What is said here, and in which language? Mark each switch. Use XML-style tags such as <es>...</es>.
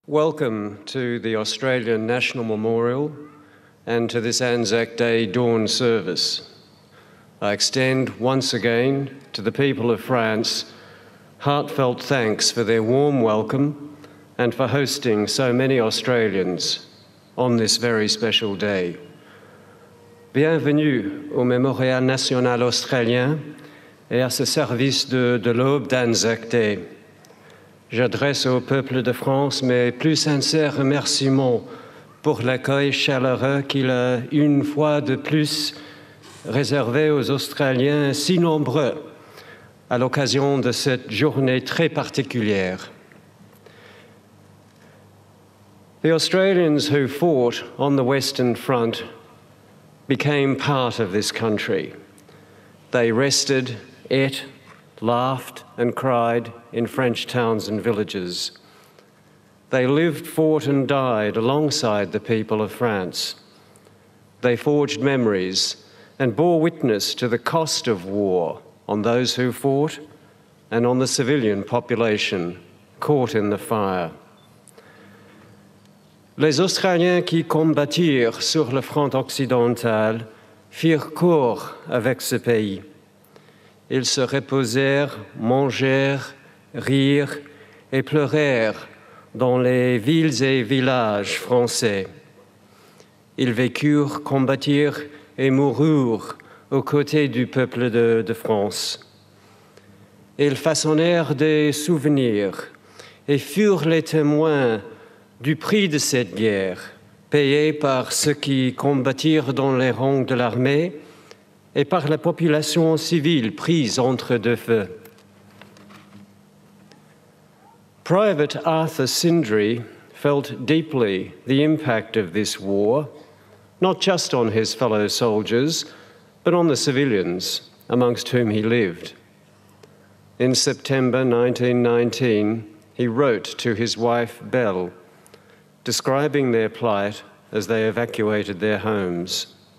<en>Welcome to the Australian National Memorial and to this Anzac Day dawn service. I extend once again to the people of France heartfelt thanks for their warm welcome and for hosting so many Australians on this very special day.</en> <fr>Bienvenue au Mémorial national australien et à ce service de l'aube d'Anzac Day. J'adresse au peuple de France mes plus sincères remerciements pour l'accueil chaleureux qu'il a une fois de plus réservé aux Australiens si nombreux à l'occasion de cette journée très particulière.</fr> <en>The Australians who fought on the Western Front became part of this country. They rested, ate, laughed and cried in French towns and villages. They lived, fought and died alongside the people of France. They forged memories and bore witness to the cost of war on those who fought and on the civilian population caught in the fire.</en> <fr>Les Australiens qui combattirent sur le front occidental firent corps avec ce pays. Ils se reposèrent, mangèrent, rirent et pleurèrent dans les villes et villages français. Ils vécurent, combattirent et moururent aux côtés du peuple de France. Ils façonnèrent des souvenirs et furent les témoins du prix de cette guerre, payé par ceux qui combattirent dans les rangs de l'armée et par la population civile prise entre deux feux.</fr> <en>Private Arthur Sindri felt deeply the impact of this war, not just on his fellow soldiers, but on the civilians amongst whom he lived. In September 1919, he wrote to his wife, Belle, describing their plight as they evacuated their homes.</en>